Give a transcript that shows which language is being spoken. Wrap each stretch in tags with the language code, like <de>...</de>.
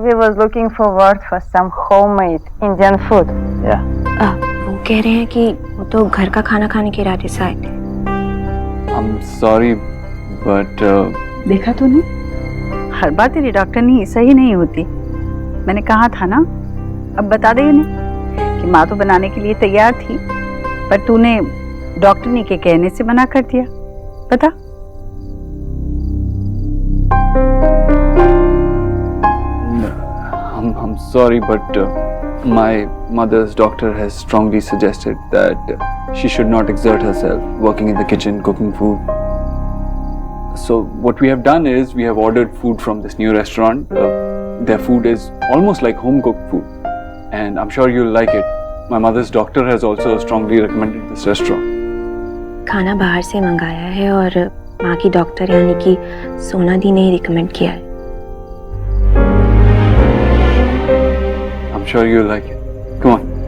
<en>We was looking forward for some homemade Indian food. Yeah.</en> <hi>वो कह रहे हैं कि वो तो घर का खाना खाने के इरादे से आए थे।</hi> <en>I'm sorry, but</en> <hi>देखा तूने, हर बार तेरी डॉक्टरनी सही नहीं होती। मैंने कहा था ना, अब बता दे उन्हें कि माँ तो बनाने के लिए तैयार थी, पर तूने डॉक्टरनी के कहने से मना कर दिया। बता।</hi> <en>I'm sorry, but my mother's doctor has strongly suggested that she should not exert herself working in the kitchen, cooking food. So what we have done is we have ordered food from this new restaurant. Their food is almost like home cooked food, and I'm sure you'll like it. My mother's doctor has also strongly recommended this restaurant.</en> <hi>खाना बाहर से मंगाया है और माँ की doctor यानी कि सोना दी ने ही रिकमेंड किया है।</hi> <en>I'm sure you'll like it. Come on.</en>